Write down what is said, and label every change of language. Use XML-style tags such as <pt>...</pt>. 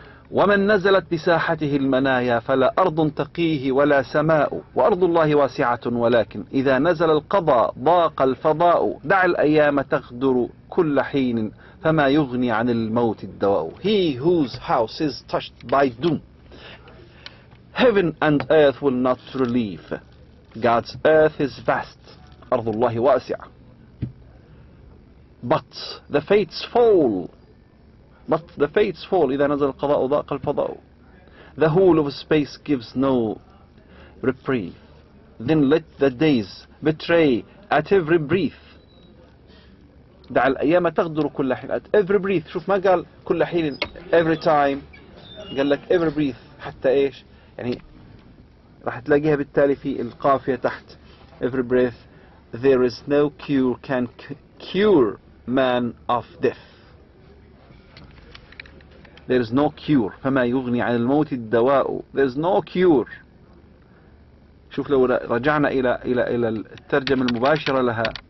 <ar>ومن نزلت بساحته المنايا فلا أرض تقيه ولا سماء وأرض الله واسعة ولكن إذا نزل القضاء ضاق الفضاء دع الأيام تغدر كل حين فما يغني عن الموت الدواء.</ar> <en>He whose house is touched by doom, heaven and earth will not relieve. God's earth is vast,</en> <ar>أرض الله واسعة.</ar> <en>But the fates fall.</en> <ar>إذا نزل القضاء ضاق الفضاء.</ar> <en>The whole of space gives no reprieve. Then let the days betray at every breath.</en> <ar>دع الأيام تغدر كل حين.</ar> <en>At every breath.</en> <ar>شوف ما قال كل حين</ar> <en>every time.</en> <ar>قال لك</ar> <en>every breath.</en> <ar>حتى إيش يعني راح تلاقيها بالتالي في القافية تحت</ar> <en>every breath. There is no cure can cure man of death. There is no cure.</en> <ar>فما يغني عن الموت الدواء.</ar> <en>There is no cure.</en> <ar>شوف لو رجعنا إلى الترجمة المباشرة لها.</ar>